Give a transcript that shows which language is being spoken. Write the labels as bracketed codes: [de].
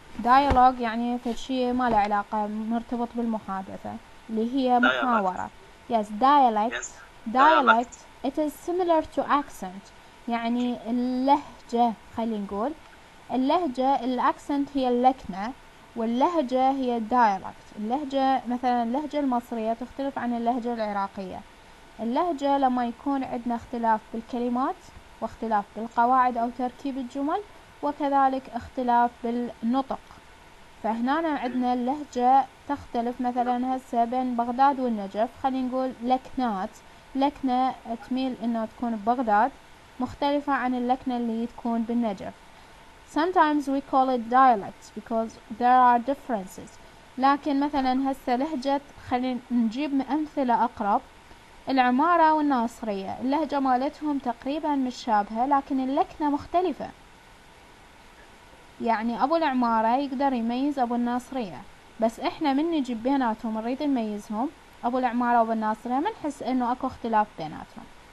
[ar] dialogue يعني فشي ما له علاقة مرتبط بالمحادثة اللي هي محاورة. [en] yes dialect it is similar to accent [ar] يعني اللهجة. خلينا نقول اللهجة الأكسنت هي اللكنة واللهجة هي dialect. اللهجة مثلا اللهجة المصرية تختلف عن اللهجة العراقية. اللهجة لما يكون عندنا اختلاف بالكلمات واختلاف بالقواعد أو تركيب الجمل وكذلك اختلاف بالنطق. فهنا عندنا اللهجة تختلف مثلا هسه بين بغداد والنجف. خلينا نقول لكنات. لكنة تميل انه تكون ببغداد مختلفة عن اللكنة اللي تكون بالنجف. [en] Sometimes we call it dialects because there are differences. [ar] لكن مثلا هسه لهجة خلينا نجيب أمثلة أقرب. العمارة والناصرية اللهجة مالتهم تقريبا متشابهة لكن اللكنة مختلفة. يعني أبو العمارة يقدر يميز أبو الناصرية بس إحنا من نجيب بيناتهم نريد نميزهم أبو العمارة وأبو الناصرية ما نحس إنه أكو اختلاف بيناتهم.